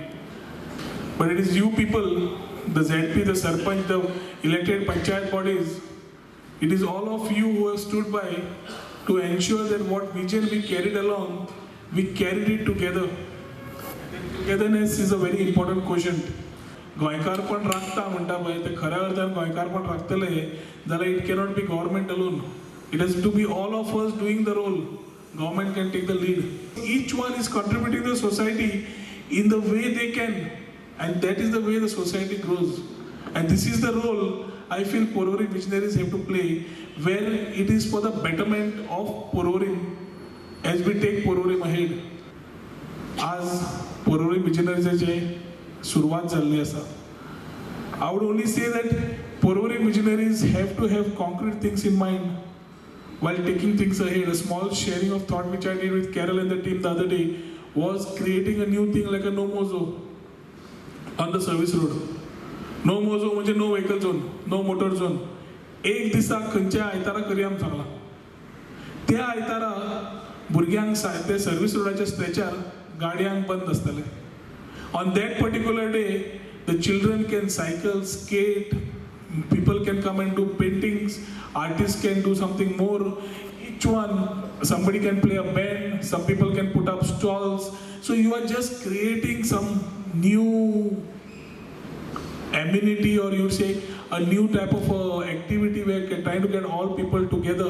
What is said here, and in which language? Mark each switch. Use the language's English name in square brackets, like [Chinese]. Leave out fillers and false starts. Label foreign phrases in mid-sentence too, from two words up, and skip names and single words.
[English] But it is you people, the ZP, the Sarpanch, the elected Panchayat bodies, it is all of you who have stood by to ensure that what vision we carried along, we carried it together. Togetherness is a very important quotient. [Konkani] गोंयकार पण राखता म्हणटा पळय ते खऱ्या अर्थान गोंयकार पण राखतले जाल्यार [English] it cannot be government alone. It has to be all of us doing the role. Government can take the lead. Each one is contributing to the society in the way they can, and that is the way the society grows. And this is the role I feel Porvorim Visionaries have to play, where it is for the betterment of Porvorim as we take Porvorim ahead. [Konkani] आज Porvorim Visionariesचे सुरुवात झाली आसा. [English] I would only say that Porvorim Visionaries have to have concrete things in mind while taking things ahead. A small sharing of thought which I did with Carol and the team the other day was creating a new thing like a no more zone on the service road. No more zone म्हणजे no vehicle zone, no motor zone. [Konkani] एक दिसा खंयच्या आयतारा करया आमी सांगला. त्या आयतारा भुरग्यांक ते सर्विस रोडाच्या स्ट्रेचार गाडयांक बंद आसतले. [English] On that particular day, the children can cycle, skate, people can come and do paintings, artists can do something more. Each one, somebody can play a band, some people can put up stalls. So you are just creating some new amenity, or you say a new type of activity where you're trying to get all people together.